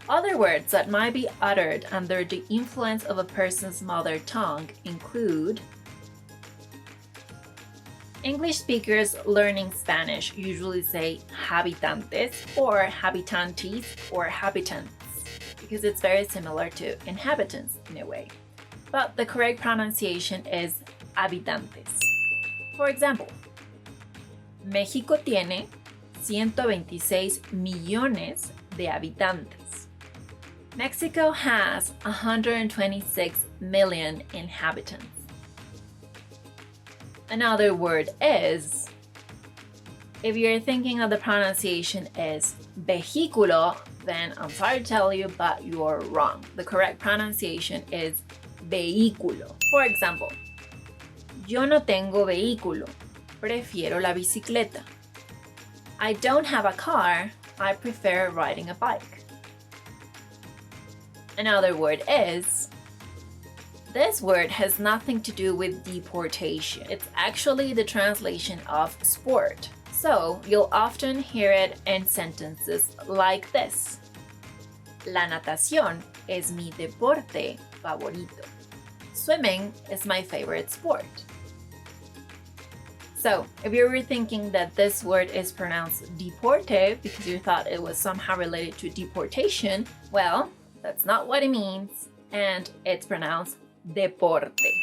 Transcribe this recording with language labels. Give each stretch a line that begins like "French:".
English: Other words that might be uttered under the influence of a person's mother tongue include English speakers learning Spanish usually say habitantes or habitantes or habitants because it's very similar to inhabitants in a way. But the correct pronunciation is habitantes.
Spanish: For example, México tiene 126 millones de habitantes.
English: Mexico has 126 million inhabitants. Another word is, if you're thinking of the pronunciation is vehículo, then I'm sorry to tell you, but you're wrong. The correct pronunciation is vehículo.
Spanish: For example, yo no tengo vehículo, prefiero la bicicleta.
English: I don't have a car, I prefer riding a bike. Another word is, this word has nothing to do with deportation. It's actually the translation of sport. So you'll often hear it in sentences like this.
Spanish: La natación es mi deporte favorito.
English: Swimming is my favorite sport. So if you were thinking that this word is pronounced deporte because you thought it was somehow related to deportation, well, that's not what it means, and it's pronounced deporte.